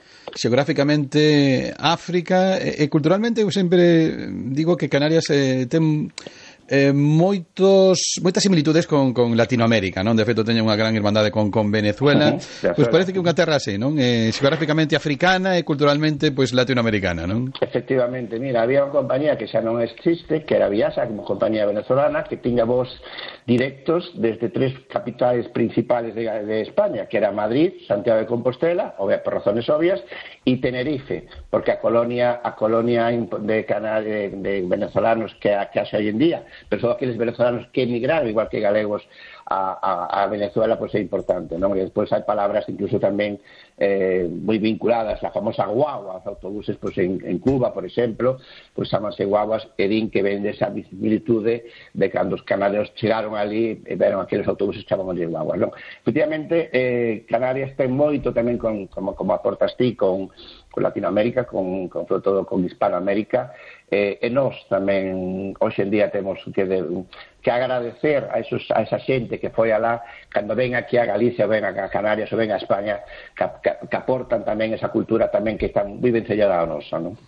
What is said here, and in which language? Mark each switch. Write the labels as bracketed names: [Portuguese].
[Galician] Geográficamente África e culturalmente eu sempre digo que Canarias ten moitas similitudes con Latinoamérica, non? De feito teñen unha gran irmandade con Venezuela. Pues parece que unha terra así, non? Geográficamente africana e culturalmente pues, latinoamericana, non? Efectivamente, mira, había unha compañía que xa non existe, que era Viasa, como compañía venezolana, que tiña voz directos desde tres capitales principales de España, [Spanish] que era Madrid, Santiago de Compostela, obvia, por razones obvias, y Tenerife, porque a colonia de Canarias de venezolanos que hace hoy en día, pero son aquellos venezolanos que emigraron, igual que galegos, a Venezuela, pues es importante, ¿no? Y después hay palabras incluso también muy vinculadas, la famosa guagua, los autobuses, pues en Cuba, por ejemplo, pues llamanse guaguas, Edín, que ven de esa similitud de cuando los canarios llegaron allí y vieron aquellos autobuses que estaban allí en guaguas, ¿no? [Galician] Efectivamente, Canarias está moito también como aportas ti, con Latinoamérica, con sobre todo con Hispanoamérica, e nós tamén hoxe en día temos que agradecer a esa xente que foi alá cando ven aquí a Galicia, ven a Canarias ou ven a España, que aportan tamén esa cultura tamén que está moi ben sellada a nosa, ¿no?